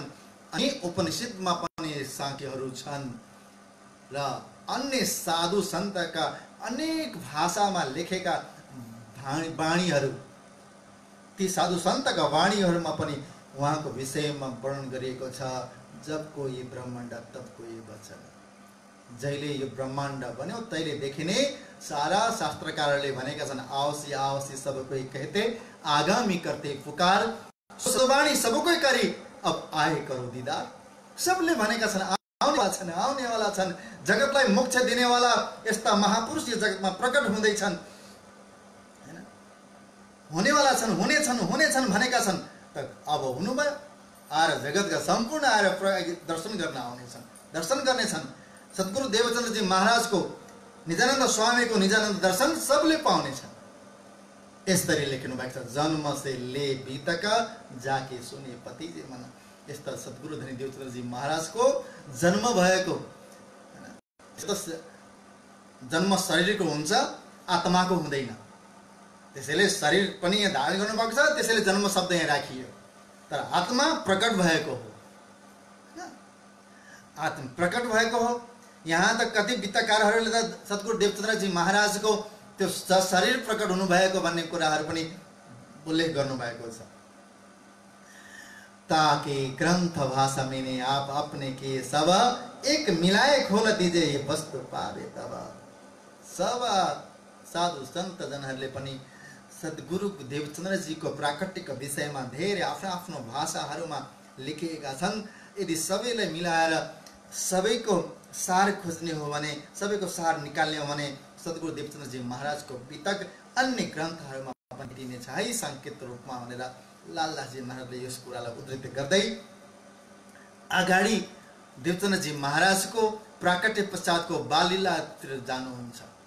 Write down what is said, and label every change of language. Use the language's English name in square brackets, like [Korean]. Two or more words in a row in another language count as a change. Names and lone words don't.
[Nepali] अनि उपनिषदमा पनि सांख्यहरू छन् र अन्य साधु सन्तका अनेक भाषामा लेखेका वाणीहरू, ती साधु सन्तका वाणीहरूमा पनि उहाँको विषयमा वर्णन गरिएको छ। [Hindi] जब कोई ब्रह्माण्ड तब कोई वचन। [Nepali] जहिले यो ब्रह्माण्ड बन्यो तैले देखिने सारा शास्त्रकारहरूले भनेका छन् [Hindi] आवसी आवसी सब कोई कहते आगामी करते पुकार सुवाणी सब कोई करी अब आए करो दीदार। [Nepali] सबले भनेका छन् आउने वाला छन्, जगतलाई मोक्ष दिने वाला यस्ता महापुरुष यो जगतमा प्रकट हुँदै छन् हैन। हुनेवाला छन्, हुनेछन् भनेका छन्। त अब हुनुभयो, आएर जगतका सम्पूर्ण आएर दर्शन गर्न आउनेछन्, दर्शन गर्नेछन्। सद्गुरु देवचन्द्रजी महाराजको निजानन्द स्वामीको निजानन्द दर्शन सबले पाउनेछन्। यसरी लेख्नु भएको छ। [Hindi] जन्म से ले बीतक जाके सुने पति जे मन। [Nepali] यस्ता सद्गुरु धनी देवचन्द्रजी महाराजको जन्म भएको जन्म शरीरको हुन्छ, आत्माको हुँदैन। त्यसैले शरीर पनि यहाँ धारण गर्नुभएको छ, त्यसैले जन्म शब्द यहाँ राखियो। तर आत्मा प्रकट भएको हो, आत्मा प्रकट भएको हो। यहाँ त कति वित्तकारहरूले त सद्गुरु देवचन्द्रजी महाराजको त्यो शरीर प्रकट हुनुभएको भन्ने कुराहरू पनि उल्लेख गर्नुभएको छ। [Hindi] ताकि ग्रंथ भाषा में आप अपने के सब एक मिलाए खोल दीजिए ये वस्तु पावे तब। [Nepali] सब साधु संत जनहरूले पनि सद्गुरु देवचन्द्रजीको प्राकट्यको विषयमा धेरै आफ्नो आफ्नो भाषाहरूमा लेखेका छन्। यदि सबैलाई मिलाएर सबैको सार खोज्ने हो भने, सबैको सार निकाल्ने हो भने सद्गुरु देवचन्द्रजी महाराजको वितक अन्य ग्रन्थहरूमा पनि दिनेछ है संकेत रूपमा भनेर लालदासजी महाराजले यस कुरालाई उद्धृत गर्दै अगाडि देवचन्द्रजी महाराजको प्राकट्य पश्चातको बाललीलातिर जानुहुन्छ।